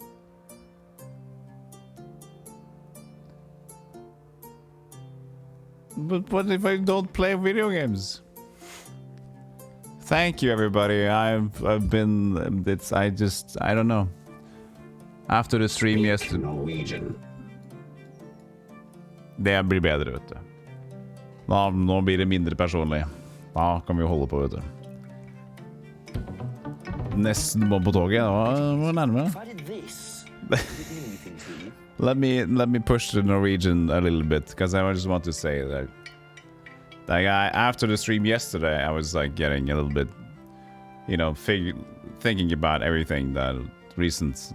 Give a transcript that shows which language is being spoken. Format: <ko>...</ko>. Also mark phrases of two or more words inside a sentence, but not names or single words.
<en>But what if I don't play video games? Thank you, everybody. I've been... I don't know. After the stream yesterday... Norwegian.</en> <no>Det blir bedre, vet du. Nå blir det mindre personlig. Da kan vi holde på, vet du. Nesten på toget. Det var nærmere.</no> <en>Let me push the Norwegian a little bit, because I just want to say that after the stream yesterday, I was like getting a little bit, you know, thinking about everything that recent.</en>